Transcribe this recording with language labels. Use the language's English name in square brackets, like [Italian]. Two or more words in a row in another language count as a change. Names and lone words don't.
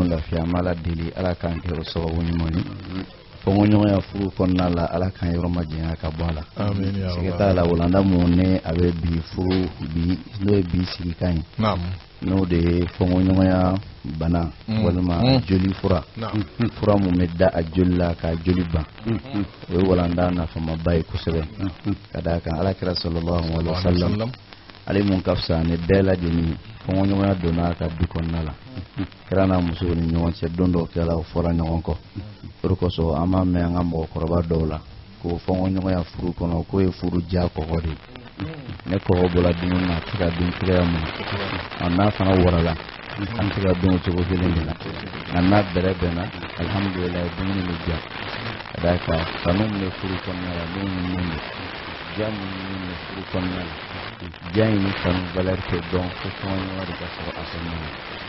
[Bambara] lafiya an b'a ala deli ala k'an kɛ o sababu ɲuman ye fɔɲɔgɔnya furu kɔnɔna la ala k'an yɔrɔ ma janya ka bɔ a la sɛgɛ t'a la walanda mun ne a bɛ bi furu n'o ye bi sigi kan ye n'o de ye fɔɲɔgɔnya bana walima joli fura mun bɛ da a joli la ka joli ban o ye walanda nafamaba ye kosɛbɛ ka d'a kan alakira [Arabic] صلى الله عليه وسلم [Bambara] ale mun ka fisa ni bɛɛ lajɛlen fɔɲɔgɔnya donna ka du kɔnɔna la kɛra n'a muso ni ɲɔgɔn cɛ don dɔw kɛra o fɔra ɲɔgɔn kɔ o de kosɔn an b'a mɛn an ka mɔgɔkɔrɔba dɔw la ko fɔɲɔgɔnya furu kɔnɔ k'o ye furu ja kɔgɔ de ne kɔgɔ bɔra dumuni na a tɛ ka dun cogoya min na n'a fana wɔrɔla an tɛ ka dun o cogo kelen de la nka n'a bɛrɛ bɛnna alihamudulilayi dumuni bɛ ja ka d'a kan kanu min bɛ furu kɔnɔna la n'o ɲininen don ja min bɛ furu kɔnɔna la ja in ni kanu valeur tɛ dɔn fo fɔɲɔgɔnya de ka sɔrɔ a kɔnɔna la